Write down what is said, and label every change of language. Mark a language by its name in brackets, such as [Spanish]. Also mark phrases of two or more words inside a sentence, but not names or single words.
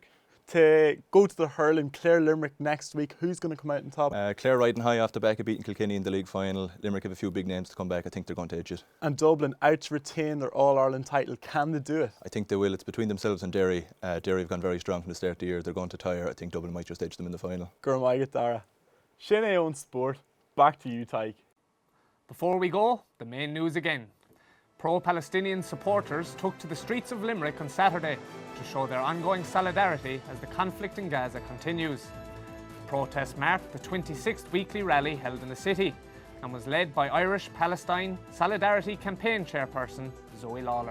[English] To go to the hurling, Clare Limerick next week, who's going to come out on top? Clare riding high off the back of beating Kilkenny in the league final. Limerick have a few big names to come back. I think they're going to edge it. And Dublin out to retain their All-Ireland title. Can they do it? I think they will. It's between themselves and Derry. Derry have gone very strong from the start of the year. They're going to tire. I think Dublin might just edge them in the final. Gurmaigat Dara. Shane own sport. Back to you, Tyke. Before we go, the main news again. Pro-Palestinian supporters took to the streets of Limerick on Saturday to show their ongoing solidarity as the conflict in Gaza continues. The protest marked the 26th weekly rally held in the city and was led by Irish Palestine Solidarity Campaign Chairperson Zoe Lawler.